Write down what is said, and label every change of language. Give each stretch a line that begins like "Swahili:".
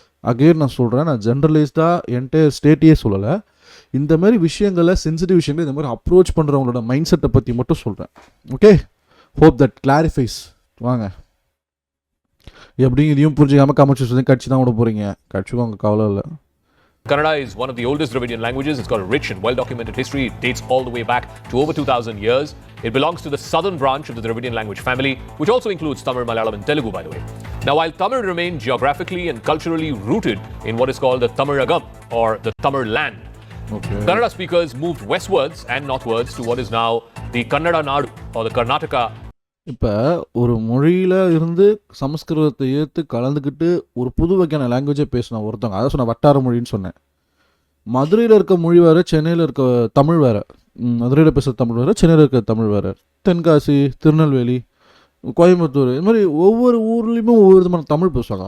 Tamil: Again நான் சொல்கிறேன், நான் ஜென்ரலைஸ்டாக என்டையர் ஸ்டேட்டையே சொல்லலை, இந்த மாதிரி விஷயங்களை, சென்சிட்டிவ் விஷயங்களை இந்த மாதிரி அப்ரோச் பண்ணுறவங்களோட மைண்ட் செட்டை பற்றி மட்டும் சொல்கிறேன். Okay,
English: Hope that clarifies.
Tamil: வாங்க, எப்படியும் இதையும் புரிஞ்சுக்காமல் கமெண்ட்ஸ் சொல்லி கட்சி தான் விட போகிறீங்க, கட்சிக்கும் கவலை இல்லை.
English: Kannada is one of the oldest Dravidian languages. It's got a rich and well-documented history. It dates all the way back to over 2,000 years. It belongs to the southern branch of the Dravidian language family, which also includes Tamil, Malayalam and Telugu, by the way. Now, while Tamil remained geographically and culturally rooted in what is called the Tamilagam, or the Tamil land, Kannada speakers moved westwards and northwards to what is now the Kannada Nadu, or the Karnataka.
Tamil: இப்போ ஒரு மொழியில் இருந்து சமஸ்கிருதத்தை ஏற்று கலந்துக்கிட்டு ஒரு புது வகையான லாங்குவேஜை பேசின ஒருத்தவங்க, அதான் சொன்ன வட்டார மொழின்னு சொன்னேன். மதுரையில் இருக்க மொழி வேறு, சென்னையில் இருக்க தமிழ் வேறு. மதுரையில் பேசுகிற தமிழ் வேறு, சென்னையில் இருக்க தமிழ் வேறு. தென்காசி, திருநெல்வேலி, கோயம்புத்தூர், இது மாதிரி ஒவ்வொரு ஊர்லேயுமே ஒவ்வொரு விதமான தமிழ் பேசுவாங்க.